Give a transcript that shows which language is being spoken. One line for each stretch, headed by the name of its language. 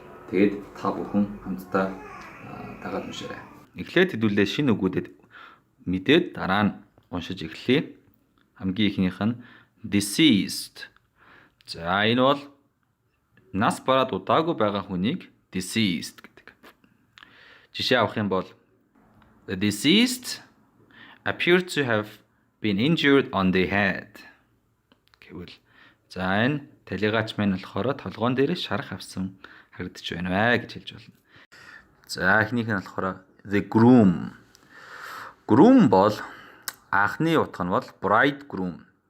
Mongolian: Тэгээд та бүхэн хамтдаа дагаад уншаарай. Эхлээд хэдүүлээ шинэ үгүүдэд мэдээд дараа нь уншиж эхлэе. Хамгийн ихнийх нь deceased. За энэ бол нас бараад удаагүй байгаа хүнийг deceased гэдэг. Жишээ авах юм бол
English: the deceased appeared to have been injured on the head.
Mongolian: Гэвэл за энэ талигаач маань болохоор толгоон дээр шарах авсан харагдаж байна гэж хэлж болно. За эхнийх нь болохоор the groom. Groom бол анхны утга нь бол bridegroom.